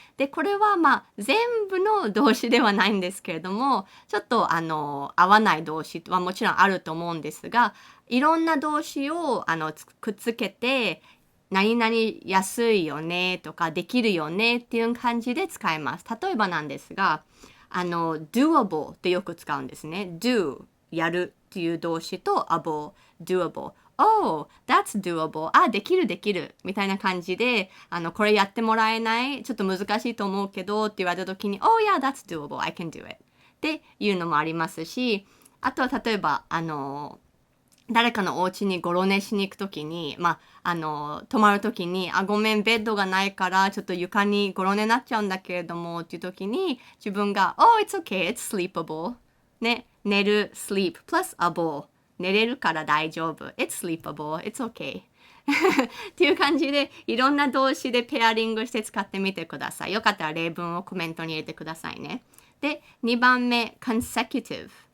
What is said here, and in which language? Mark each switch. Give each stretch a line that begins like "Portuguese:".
Japanese: で、これは全部の動詞ではないんですけれどもちょっと合わない動詞はもちろんあると思うんですがいろんな動詞をくっつけて何々安いよねとかできるよねっていう感じで使います。例えばなんですがdoable ってよく使うんですね。
English: do
Japanese: やるっていう動詞と
English: able doable Oh, that's doable.
Japanese: できるみたいな感じでこれやってもらえないちょっと難しいと思うけどって言われた時に
English: Oh yeah, that's doable. I can do it.
Japanese: っていうのもありますしあとは例えば誰かのお家にゴロ寝しに行くときに、泊まるときに、ごめん、ベッドがないから、ちょっと床にゴロ寝になっちゃうんだけれども、っていうときに、自分が、
English: Oh, it's okay, it's sleepable. ね、寝る、sleep, plus able.
Japanese: 寝れるから大丈夫。
English: It's sleepable, it's okay.
Japanese: っていう感じで、いろんな動詞でペアリングして使ってみてください。よかったら例文をコメントに入れてくださいね。で、2番目、consecutive.